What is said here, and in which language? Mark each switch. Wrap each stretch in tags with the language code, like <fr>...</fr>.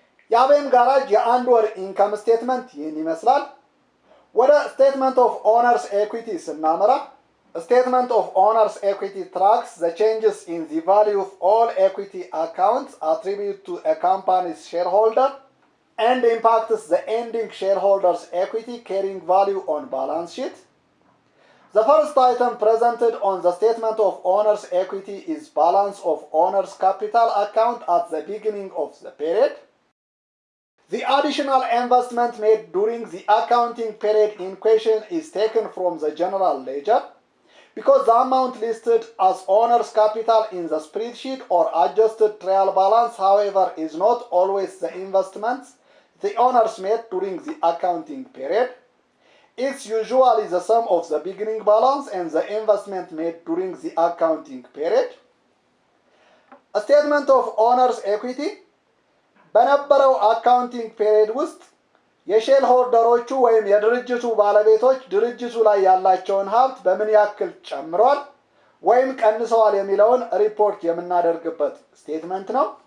<am>የአቤን ጋራጅ የአንድ ወር ኢንካም ስቴትመንት ይህን ይመስላል። ወደ ስቴትመንት ኦፍ ኦነርስ ኤኩዊቲ ስናመራ</am> <en>ስቴትመንት ኦፍ ኦነርስ ኤኩዊቲ ትራክስ ዘ ቼንጅስ ኢን ዚ ቫልዩ ኦፍ ኦል ኤኩዊቲ አካውንትስ አትሪቢዩት ቱ ኤ ካምፓኒስ ሼርሆልደር and impacts the ending shareholders' equity carrying value on balance sheet. The first item presented on the statement of owner's equity is balance of owner's capital account at the beginning of the period. The additional investment made during the accounting period in question is taken from the general ledger. Because the amount listed as owner's capital in the spreadsheet or adjusted trial balance, however, is not always the investments the owners made during the accounting period. It's usually the sum of the beginning balance and the investment made during the accounting period. A statement of owner's equity</en> <am>በነበረው አካውንቲንግ ፔሪድ ውስጥ የሼር ሆልደሮቹ ወይም የድርጅቱ ባለቤቶች ድርጅቱ ላይ ያላቸውን ሀብት በምን ያክል ጨምሯል ወይም ቀንሰዋል የሚለውን ሪፖርት የምናደርግበት ስቴትመንት ነው።</am>